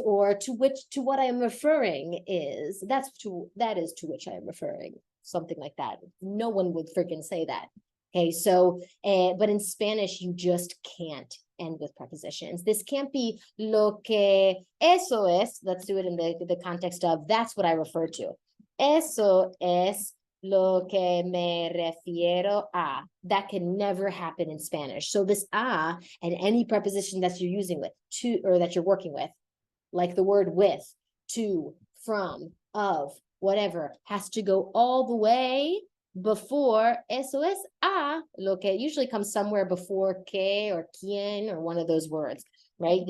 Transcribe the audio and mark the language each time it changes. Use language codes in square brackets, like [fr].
[en] Or to what I am referring is, that is to which I am referring, something like that. No one would freaking say that. Okay, so, but in Spanish, you just can't end with prepositions. This can't be [es] lo que eso es. [en] Let's do it in the context of, that's what I refer to. [es] Eso es lo que me refiero a. [en] That can never happen in Spanish. So this a and any preposition that you're using with, to, or that you're working with, like the word with, to, from, of, whatever, has to go all the way before eso es a, lo que usually comes somewhere before que or quien or one of those words, right?